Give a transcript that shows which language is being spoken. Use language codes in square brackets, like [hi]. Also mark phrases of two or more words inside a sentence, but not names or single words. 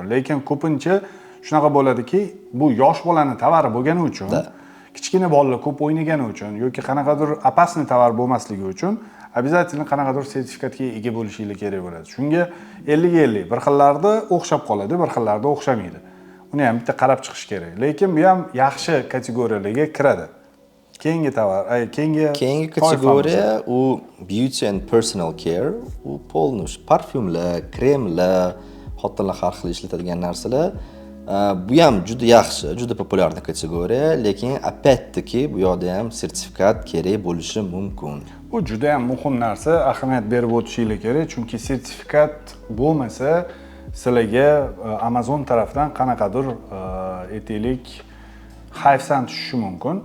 [uz] Lekin ko'pincha shunaqa bo'ladiki, bu yosh bolaning tovari bo'lgani uchun, kichkina bolalar ko'p o'ynagani uchun yoki qanaqadir opasniy tovar bo'lmasligi uchun обязательно qanaqadir sertifikatga ega bo'lishingiz kerak bo'ladi. Shunga 50-50 bir xillarda o'xshab qoladi, bir xillarda o'xshamaydi. Uni ham bitta qarab chiqish kerak. Lekin bu ham yaxshi kategoriyalarga kiradi. Keyingi kategoriya u [en] beauty and personal care, [uz] u polnish parfyumlar, kremlar, xotinlar har xil ishlatadigan narsalar. Bu ham juda yaxshi, juda populyarniy kategoriya, lekin опять-таки bu yerda ham sertifikat kerak bo'lishi mumkin. Bu juda ham muhim narsa, ahamiyat berib o'tishingiz kerak, chunki sertifikat bo'lmasa, sizlarga Amazon tarafdan qanaqadir aytaylik xavfsan tushishi mumkin.